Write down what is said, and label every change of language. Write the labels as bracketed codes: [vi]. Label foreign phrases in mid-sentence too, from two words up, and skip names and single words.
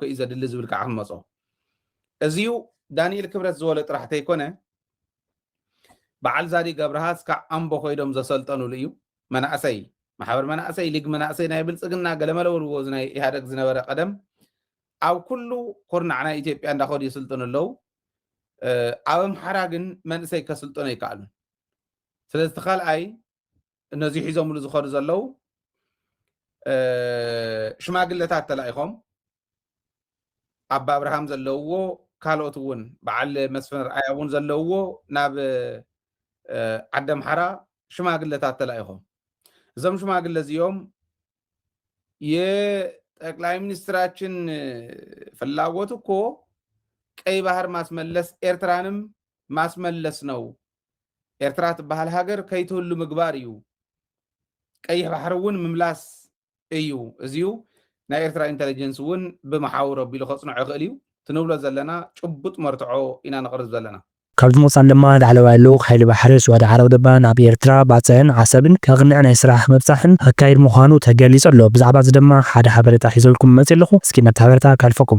[ti] እዩ ዘድሊ ዝብል ከዓ ክንመፆ እዚዩ ዳንኤል ክብረት ዝበሎ ጥራሕ ተይኮነ በዓል ዛዲ ገብረሃስ ካብ ኣምቦ ኮይዶም ዘሰልጠኑሉ እዩ መናእሰይ ማሕበር መናእሰይ ሊግ መናእሰይ ናይ ብልፅግና ገለመለውልዎ ናይ ኢህደግ ዝነበረ ቀደም ኣብ ኩሉ ኩርናዕ ናይ ኢትዮጵያ እንዳኸዱ ይስልጥኑ ኣለው ኣብ ኣምሓራ ግን መንእሰይ ከስልጥኑ ኣይከኣሉን ስለዚ ካልኣይ እነዚ ሒዞምሉ ዝኸዱ ዘለው ሽማግለታት ተላኢኾም ኣባ ኣብርሃም ዘለውዎ ካልኦት እውን በዓል መስፍን ረኣያ እውን ዘለውዎ ናብ ዓዲ ኣምሓራ ሽማግለታት ተላኢኾም እዞም ሽማግለ እዚኦም [am] የጠቅላይ ሚኒስትራችን ፍላጎት እኮ ቀይ ባህር ማስመለስ ኤርትራንም ማስመለስ ነው [ti] ኤርትራ ትበሃል ሃገር ከይትህሉ ምግባር እዩ ቀይሕ ባህር እውን ምምላስ እዩ እዚዩ ናይ ኤርትራ ኢንተለጀንስ እውን ብመሓውሮ ቢሉ ከጽንዖ ይኽእል እዩ ትንብሎ ዘለና ጭቡጥ መርትዖ ኢና ነቕርብ ዘለና ካብ ዝመፃን ድማ ላዕለዋይ ልኡኽ ሓይሊ ባሕሪ ስዋድ ዓረብ ደባ ናብ ኤርትራ ባፅዕን ዓሰብን ከቕንዕ ናይ ስራሕ ምብፃሕን ኣካይድ ምዃኑ ተገሊጹ ኣሎ ብዛዕባ እዚ ድማ ሓደ ሓበሬታ ሒዘልኩም መፅእ ኣለኹ እስኪ ነብቲ ሓበሬታ ካልፈኩም